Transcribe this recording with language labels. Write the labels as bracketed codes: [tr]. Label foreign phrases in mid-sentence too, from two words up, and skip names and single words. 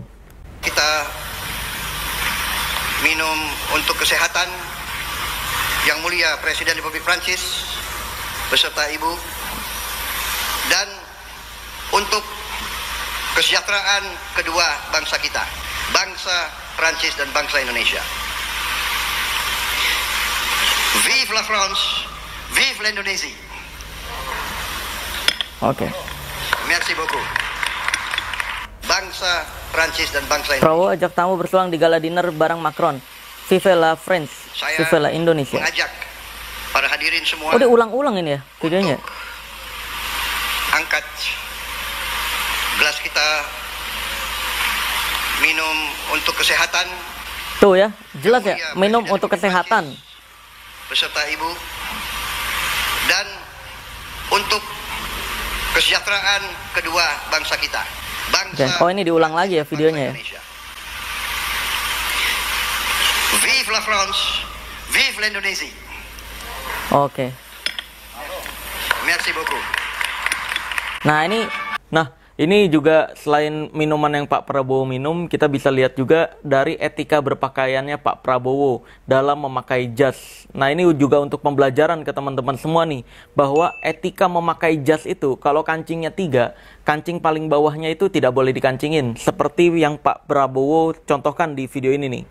[id] Kita minum untuk kesehatan Yang Mulia Presiden Republik Prancis beserta Ibu, dan untuk kesejahteraan kedua bangsa kita, bangsa Prancis dan bangsa Indonesia. [fr] Vive la France, vive l'Indonésie. Oke. Merci beaucoup. [id] Bangsa Prancis dan bangsa Indonesia. Prabowo ajak tamu bersulang di [en] gala dinner [id] bareng Macron. [fr] Vive la France, vive la Indonesia. [id] Mengajak para hadirin semua. Oh, diulang-ulang ini ya videonya. Angkat gelas kita minum untuk kesehatan. Tuh ya, jelas ya, minum untuk kesehatan. Beserta ibu. Dan untuk kesejahteraan kedua bangsa kita. Bangsa. Oh, ini diulang lagi ya videonya ya. [fr] Vive la France, vive l'Indonésie. Oke. Merci beaucoup. [id] Nah, ini juga selain minuman yang Pak Prabowo minum, kita bisa lihat juga dari etika berpakaiannya Pak Prabowo dalam memakai jas. Nah, ini juga untuk pembelajaran ke teman-teman semua nih, bahwa etika memakai jas itu, kalau kancingnya 3, kancing paling bawahnya itu tidak boleh dikancingin, seperti yang Pak Prabowo contohkan di video ini nih.